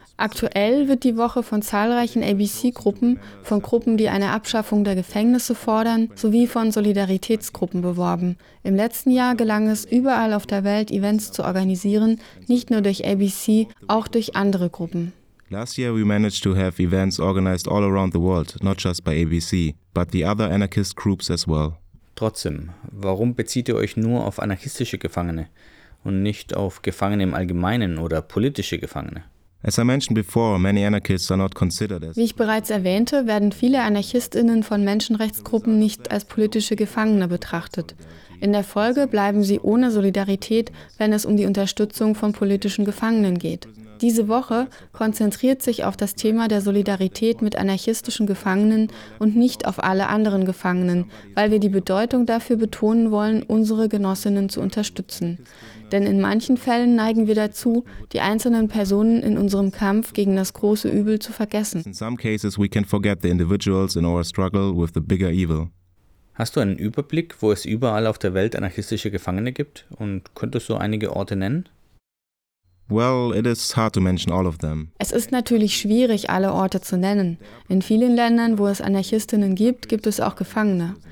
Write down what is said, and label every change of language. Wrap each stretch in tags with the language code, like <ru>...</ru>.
<de>Aktuell wird die Woche von zahlreichen ABC-Gruppen, von Gruppen, die eine Abschaffung der Gefängnisse fordern, sowie von Solidaritätsgruppen beworben. Im letzten Jahr gelang es, überall auf der Welt Events zu organisieren, nicht nur durch ABC, auch durch andere Gruppen.</de> <en>Last year we managed to have events organized all around the world, not just by ABC, but the other anarchist groups as well.</en> <de>Trotzdem, warum bezieht ihr euch nur auf anarchistische Gefangene und nicht auf Gefangene im Allgemeinen oder politische Gefangene?</de> <en>As I mentioned before, many anarchists are not considered as.</en> <de>Wie ich bereits erwähnte, werden viele AnarchistInnen von Menschenrechtsgruppen nicht als politische Gefangene betrachtet. In der Folge bleiben sie ohne Solidarität, wenn es um die Unterstützung von politischen Gefangenen geht. Diese Woche konzentriert sich auf das Thema der Solidarität mit anarchistischen Gefangenen und nicht auf alle anderen Gefangenen, weil wir die Bedeutung dafür betonen wollen, unsere Genossinnen zu unterstützen. Denn in manchen Fällen neigen wir dazu, die einzelnen Personen in unserem Kampf gegen das große Übel zu vergessen.</de> <en>In some cases we can forget the individuals in our struggle with the bigger evil.</en> <de>Hast du einen Überblick, wo es überall auf der Welt anarchistische Gefangene gibt und könntest du einige Orte nennen?</de> <en>Well, it is hard to mention all of them.</en> <de>Es ist natürlich schwierig, alle Orte zu nennen. In vielen Ländern, wo es Anarchistinnen gibt, gibt es auch Gefangene.</de>